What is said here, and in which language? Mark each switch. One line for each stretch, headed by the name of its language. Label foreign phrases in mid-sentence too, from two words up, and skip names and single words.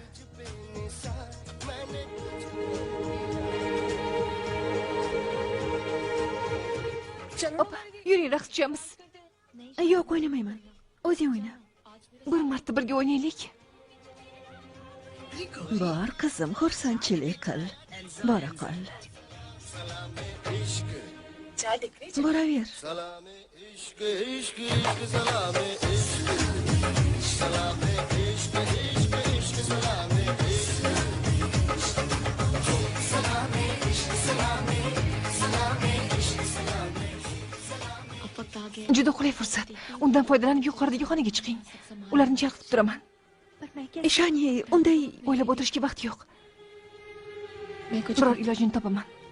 Uzbek: Opa, yuring raqs tushamiz. Yo'q, o'ynamayman. O'zing o'yna. Bir marta birga o'ynaylik. Bor qizim, xursandchilik qil. Bora qol. Boraver.
Hindi: इश्क इश्क इश्क सलामे इश्क सलामे इश्क इश्क इश्क सलामे सलामे इश्क सलामे सलामे इश्क सलामे
Uzbek: Juda qulay fursat. Undan foydalanib yuqoridagi xonaga chiqing. Ularni chaqirib turaman. Ishonye, unday O'ylab o'tirishga vaqt yo'q. Biror ilojini topaman.